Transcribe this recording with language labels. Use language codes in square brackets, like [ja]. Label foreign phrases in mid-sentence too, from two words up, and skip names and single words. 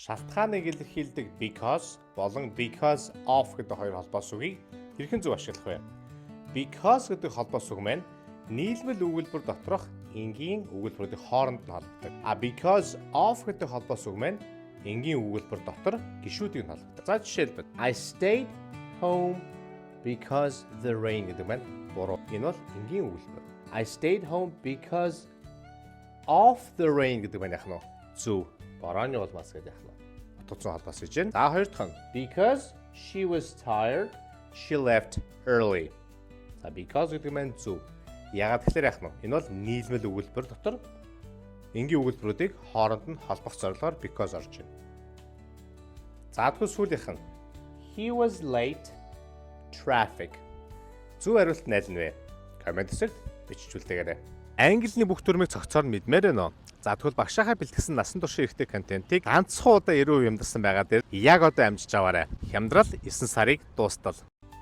[mn] Шалтгааныг илэрхийлдэг because болон [en] because of [mn] гэдэг хоёр холбоос үгийг хэрхэн зөв ашиглах вэ? Because гэдэг холбоос үг маань нийлбэл өгүүлбэр доторх энгийн өгүүлбэрүүдийн хооронд нь холбогддог. [en] Because of [mn] гэдэг холбоос үг маань энгийн өгүүлбэр дотор гишүүдийг нь холбогддог. За жишээлбэл [en] I stayed home because the rain [mn] гэдэг маань буруу. Энэ бол энгийн өгүүлбэр. [en] I stayed home because of the rain [mn] гэдэг маань яах нь зөв. Борооны улмаас гэдэг яах нь утгацсан холбоос гэж байна. За хоёр дахь нь [en] because she was tired, she left early. [mn] За because гэдэг маань зөв. Яагаад тэгэхээр яах нь энэ бол нийлмэл өгүүлбэр дотор энгийн өгүүлбэрүүдийг хооронд нь холбох зорилгоор because орж байна. За тэгвэл сүүлийнх нь [en] he was late traffic. [mn] Зөв хариулт нь аль нь вэ? Комент хэсэгт биччихүүлдээгээрэй. Английн бүх төрмийг цогцоор нь мэдмээр байна уу? За тэгвэл багшаахаа бэлтгэсэн насан туршийн эрхтэй контентыг ганцхан удаа 90% хямдарсан байгаа дээр яг одоо амжиж аваарай. Хямдрал 9 сарыг дуустал.